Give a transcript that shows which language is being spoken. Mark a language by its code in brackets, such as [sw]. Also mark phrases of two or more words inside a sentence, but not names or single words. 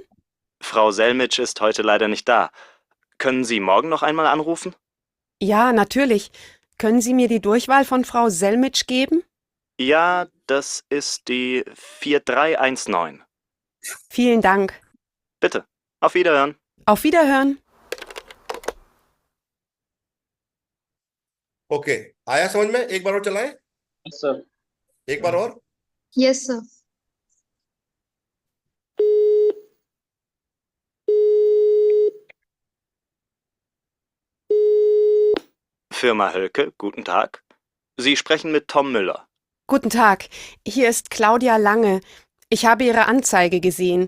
[de] Frau Selmitsch ist heute leider nicht da. Können Sie morgen noch einmal anrufen? Ja, natürlich. Können Sie mir die Durchwahl von Frau Selmitsch geben? Ja, das ist die 4319. Vielen Dank. Bitte, auf Wiederhören. Auf Wiederhören. [hi] ओके, आया समझ में? एक बार और चलाएं। सर। एक बार और। [en] yes sir. [de] Firma Hölke, guten Tag. Sie sprechen mit Tom Müller. Guten Tag, hier ist Claudia Lange. Ich habe Ihre Anzeige gesehen.